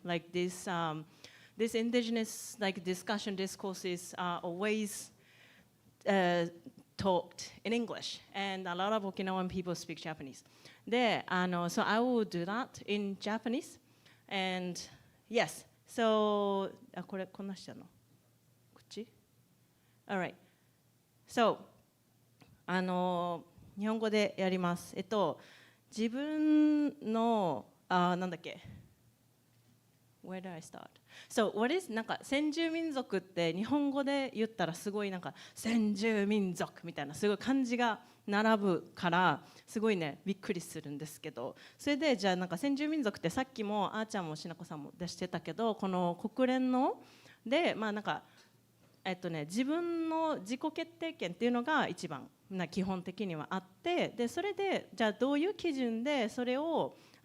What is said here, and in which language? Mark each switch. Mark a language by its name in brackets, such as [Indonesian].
[English] Like this indigenous like discourses are always talked in English, and a lot of Okinawan people speak Japanese. So I will do that in Japanese, and yes. [Japanese] So, これこんなしちゃうの？こっち？ [English] All right. [Japanese] So, 日本語でやります。自分のなんだっけ？ [English] Where do I start? So, what is [Japanese] なんか先住民族って日本語で言ったらすごいなんか先住民族みたいなすごい漢字が並ぶからすごいねびっくりするんですけど、それでじゃあなんか先住民族ってさっきもあーちゃんもしなこさんも出してたけど、この国連のでまあなんか自分の自己決定権っていうのが一番基本的にはあって、でそれでじゃあどういう基準でそれを